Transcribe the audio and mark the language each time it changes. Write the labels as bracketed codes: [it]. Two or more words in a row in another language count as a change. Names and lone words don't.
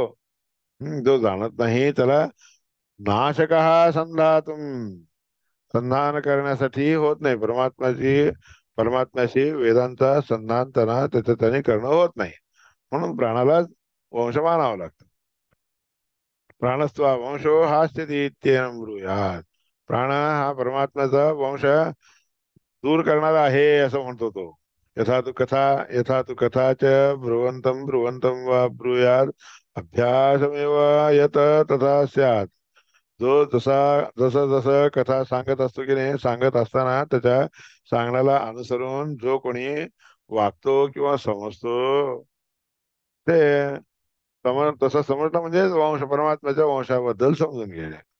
[mr] जो जाणत नाही त्याला [sa] नाशक संधातुम. [mr] संधान करण्यासाठी होत नाही. परमात्म्याशी वेदांचा संधान त्याचं त्याने करणं होत नाही. म्हणून प्राणाला वंश मानावं लागतं. [sa] प्राणस्त्वा वंशो हास्यति इत्येनं ब्रूयात. [mr] प्राण हा परमात्म्याचा वंश दूर करणारा आहे असं म्हणतो तो. [sa] यथा तु कथा च ब्रुवंतम ब्रुवंतम वा ब्रूयात अभ्यासमेव यत तथा स्यात्. [mr] जो जसं जसं कथा सांगत असतो की नाही, सांगत असताना त्याच्या सांगण्याला अनुसरून जो कोणी वागतो किंवा समजतो ते तसं समजणं म्हणजे परमात्म्याच्या वंशाबद्दल समजून घेणे.